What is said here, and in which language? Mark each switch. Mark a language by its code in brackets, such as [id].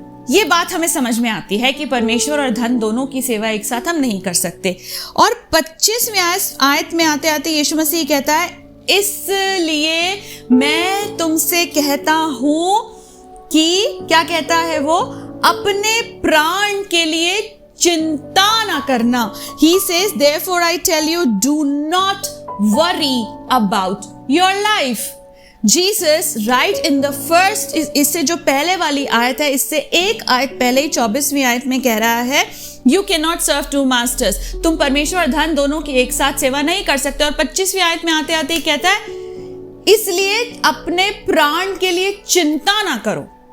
[hi] ये बात हमें समझ में आती है कि परमेश्वर और धन दोनों की सेवा एक साथ हम नहीं कर सकते. और 25वीं आयत में आते आते यीशु मसीह कहता है, इसलिए मैं तुमसे कहता हूं कि, क्या कहता है वो, अपने प्राण के लिए चिंता ना करना. [en] He says, therefore I tell you, do not worry about your life. [hi] Jesus, [en] right in the first, [hi] इससे जो पहले वाली आयत है, इससे एक आयत पहले ही 24वीं आयत में कह रहा है, [en] You cannot serve two masters. [hi] तुम परमेश्वर और धन दोनों की एक साथ सेवा नहीं कर सकते. और 25वीं आयत में आते आते ही कहता है, इसलिए अपने प्राण के लिए चिंता ना करो.